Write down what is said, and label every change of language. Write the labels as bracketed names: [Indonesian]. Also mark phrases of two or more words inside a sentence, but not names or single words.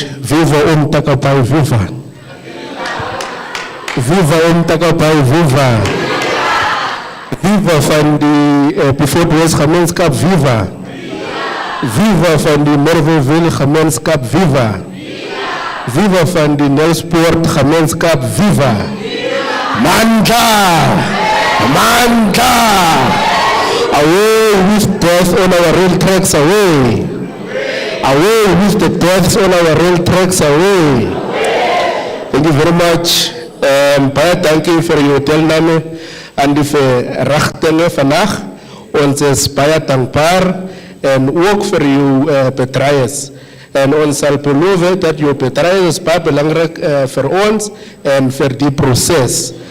[Afrikaans] Viva Takapai, viva. Viva Takapai, viva. Viva van die Beaufort West gemeenskap, viva. Viva van die Merweville gemeenskap, viva. Viva van die Nelsport gemeenskap, viva. [Zulu] Mandla! Mandla! [English] Away with death on our rail tracks, away. Away with the deaths on our rail tracks, away. Thank you very much. [Afrikaans] Baie dankie vir jou deelname aan die verrigtinge vandag. Ons is baie dankbaar en ook vir jou betrayers. En ons sal beloof dat jou betrayers is baie belangrik vir ons en vir die proses.